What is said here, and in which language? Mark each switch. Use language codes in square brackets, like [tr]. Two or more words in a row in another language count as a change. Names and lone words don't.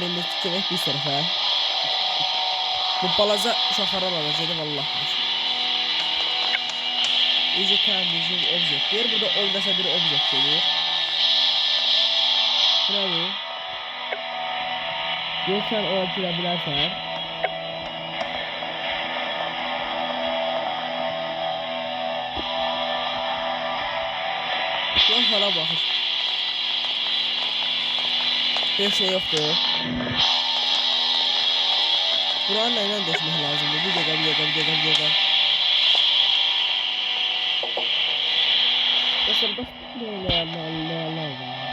[az] İndi gedək bir tərəfə. Bu balaca uşaqlara alacaqdı vallahi. [en] Is it can be an object? [az] Deyir burada olmasa bir object gelir. Bravo. Deyirsən ora girə bilərsən. Yox hala baxır. [tr] Bir şey yoktur. Buranın neyden deşmek lazımdır? Bir dakika. Dostlar basit ne lazım?